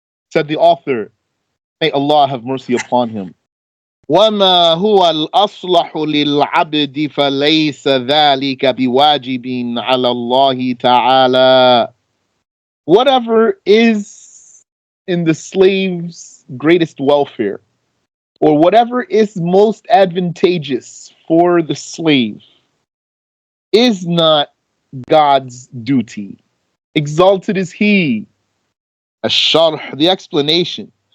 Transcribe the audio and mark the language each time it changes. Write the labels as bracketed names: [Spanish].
[English] Said the author, may Allah have mercy upon him. [Arabic] وما هو الأصلح للعبد فليس ذلك بواجب على الله تعالى. [English] Whatever is in the slave's greatest welfare, or whatever is most advantageous for the slave, is not God's duty. Exalted is He. SharH, the explanation.